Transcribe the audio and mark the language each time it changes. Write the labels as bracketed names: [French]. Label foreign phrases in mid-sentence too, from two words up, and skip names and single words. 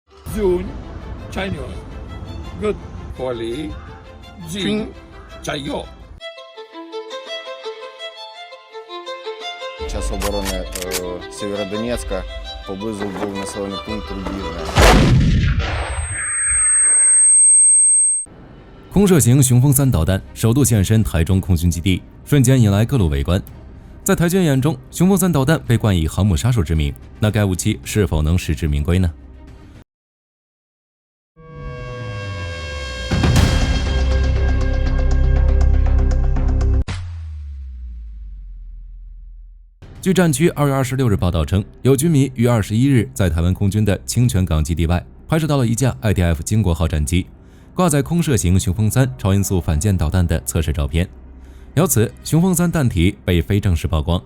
[Ukrainian] June, Chinese. Good. Holy. Jin, Chayo. Час оборони Сєвєродонецька, поблизу був населений пункт Рубіжне. [Chinese] 空射型雄风3导弹首度现身台中空军基地，瞬间引来各路围观。在台军眼中，雄风3导弹被冠以航母杀手之名，那该武器是否能实至名归呢？据战区2月26日报道称，有军迷于21日在台湾空军的清泉港基地外拍摄到了一架 IDF 经国号战机挂载空射型雄风3超音速反舰导弹的测试照片，由此雄风3弹体被非正式曝光。